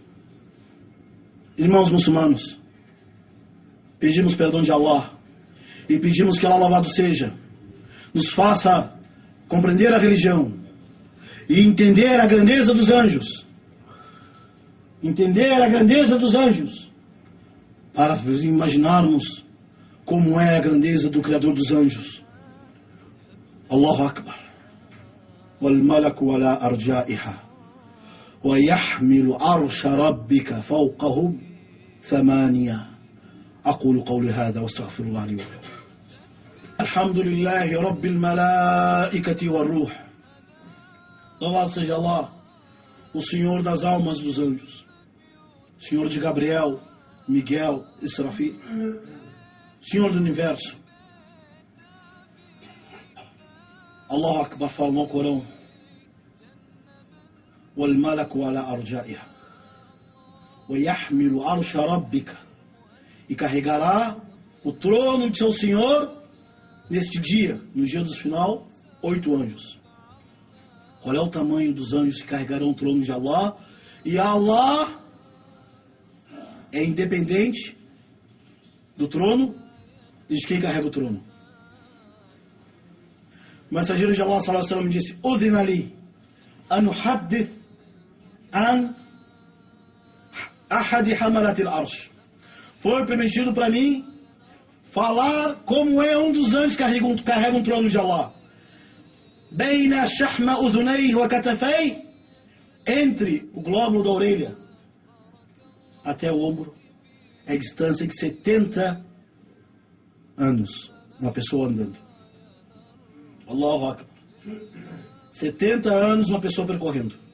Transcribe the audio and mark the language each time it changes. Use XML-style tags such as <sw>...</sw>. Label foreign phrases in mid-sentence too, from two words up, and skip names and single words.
<pt>Irmãos muçulmanos, pedimos perdão de Allah e pedimos que Allah louvado seja, nos faça compreender a religião e entender a grandeza dos anjos. Entender a grandeza dos anjos, para imaginarmos como é a grandeza do Criador dos anjos.</pt> <ar>الله أكبر. وَالْمَلَكُ وَلَا أَرْجَائِهَا وَيَحْمِلُ عَرْشَ رَبِّكَ فَوْقَهُمْ ثَمَانِيَةً. أقول قولي هذا واستغفر الله لي ولكم. الحمد لله رب الملائكة والروح.</ar> <pt>Louvado seja Allah, o Senhor das almas dos anjos, Senhor de Gabriel, Miguel, Israfil, Senhor do universo.</pt> <ar>الله أكبر</ar> <pt>fala no Corão,</pt> <ar>وَالْمَلَكُ عَلَى أَرْجَائِهَا وَيَحْمِلُ عَرْشَ رَبِّكَ</ar> <pt>e carregará o trono de seu Senhor neste dia, no dia do final, 8 anjos. Qual é o tamanho dos anjos que carregarão o trono de Allah? E Allah é independente do trono e de quem carrega o trono. O mensageiro de Allah</pt> <ar>صلى الله عليه وسلم</ar> <pt>disse:</pt> <ar>"أذن لي أن أحدث عن أحد حملة العرش."</ar> <pt>Foi permitido para mim falar como é um dos anjos que carrega um trono de Allah.</pt> <ar>بين شحمة أذنيه وكتفيه,</ar> <pt>entre o glóbulo da orelha até o ombro, é distância de 70 anos, uma pessoa andando.</pt> <ar>الله أكبر.</ar> <pt>70 anos uma pessoa percorrendo.</pt>